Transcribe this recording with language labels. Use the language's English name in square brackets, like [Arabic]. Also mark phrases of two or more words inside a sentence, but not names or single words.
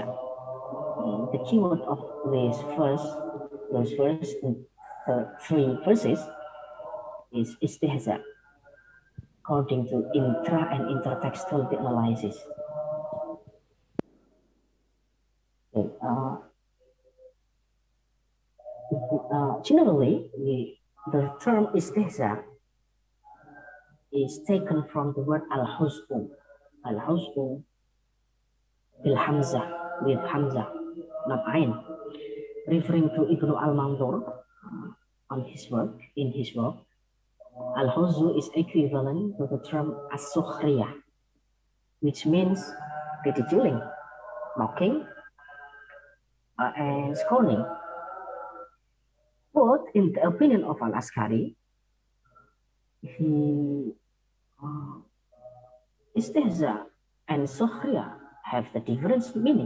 [English] The keyword of those first three verses is istihza, according to intra and intertextual analysis. Okay, generally, the term istihza is taken from the word al-huz'u. [Arabic] الهزء بالهمزة, [English] with hamzah, not ain, referring to Ibnu al-Mandur in his work. Al-huz'u is equivalent to the term as-sukhriyah, which means ridiculing, mocking, and scorning. But in the opinion of Al-Askari, istihza and sukhriya have the different meaning.